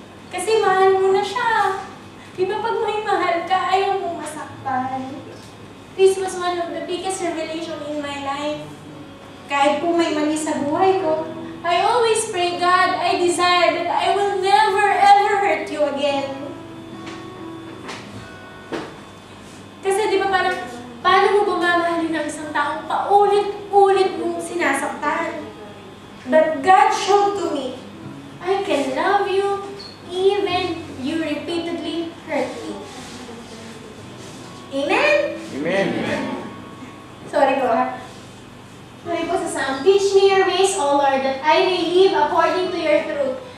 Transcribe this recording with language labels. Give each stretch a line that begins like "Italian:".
Filipino: Kasi mahal mo na siya. Di ba pag may mahal ka, ayaw mo masaktan.
English: This was one of the biggest revelation in my life.
Filipino: Kahit po may mali sa buhay ko,
English: I always pray, God, I desire that I will never ever hurt you again.
Filipino: Kasi di ba parang, paano mo bumamahalin ng isang taong paulit-ulit mong sinasaktan?
English: But God showed to me, I can love you even you repeatedly hurt me. Amen? Amen.
Filipino: Sorry po ha. Sorry po sa sound.
English: Teach me your ways, O Lord, that I may live according to your truth.